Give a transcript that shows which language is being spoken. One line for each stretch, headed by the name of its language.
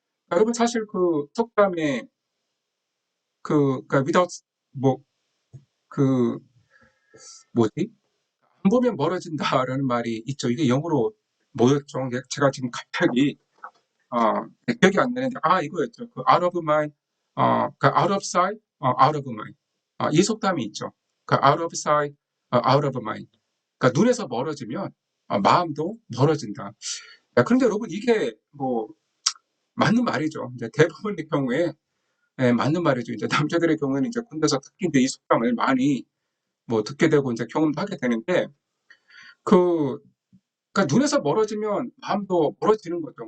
Korean: 여러분 사실 속담에 그러니까 without 뭐 그 뭐지? 안 보면 멀어진다라는 말이 있죠. 이게 영어로 뭐였죠? 제가 지금 갑자기 기억이 안 나는데 이거였죠.
English: out of mind, out of sight, out of mind.
Korean: 이 속담이 있죠.
English: out of sight, out of mind.
Korean: 그러니까 눈에서 멀어지면 마음도 멀어진다. 그런데 여러분 이게 뭐 맞는 말이죠. 이제 대부분의 경우에 맞는 말이죠. 이제 남자들의 경우에는 이제 군대에서 특히 이제 이 속담을 많이 뭐 듣게 되고 이제 경험도 하게 되는데 그 그러니까 눈에서 멀어지면 마음도 멀어지는 거죠.